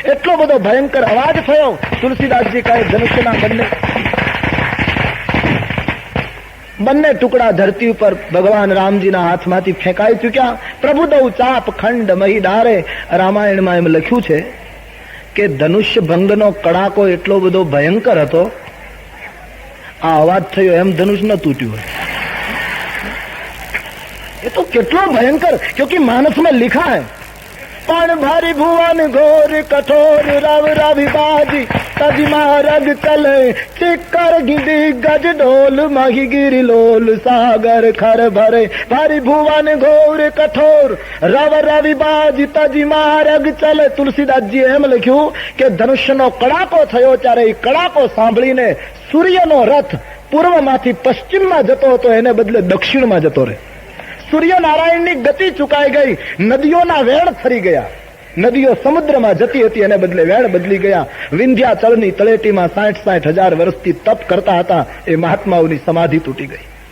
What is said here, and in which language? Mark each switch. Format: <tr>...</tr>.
<gu>એટલો બધો ભયંકર અવાજ થયો. તુલસીદાસજી કહે ધનુષ્યના બંને ટુકડા ધરતી ઉપર ભગવાન રામજીના હાથમાંથી ફેંકાઈ ચૂક્યા. પ્રભુદૌ ચાપ ખંડ મહી ડારે. રામાયણમાં એમ લખ્યું છે કે ધનુષ્ય ભંગનો કડાકો એટલો બધો ભયંકર હતો, આ અવાજ થયો એમ ધનુષ ન તૂટ્યું હોય.</gu> <hi>ये तो कितना भयंकर, क्योंकि मानस में लिखा है पण भारी भुवन घोर कठोर रव रवि बाजी तज मारग चले चिक्कर गिदी गज डोल मही गिरी लोल सागर खर भरे भारी भुवन घोर कठोर रव रवि बाजी तज मारग चले.</hi> <gu>તુલસીદાસજી એમ લખ્યું કે ધનુષ્યનો કડાકો થયો ત્યારે એ કડાકો સાંભળીને સૂર્યનો રથ પૂર્વમાંથી પશ્ચિમમાં જતો હતો એને બદલે દક્ષિણમાં જતો રહે. સૂર્યનારાયણની ગતિ ચુકાઈ ગઈ. નદીઓના વેણ ફરી ગયા. નદીઓ સમુદ્રમાં જતી હતી એને બદલે વેણ બદલી ગયા. વિંધ્યાચળની તળેટીમાં 60,000 વર્ષથી તપ કરતા હતા એ મહાત્માઓની સમાધિ તૂટી ગઈ.</gu>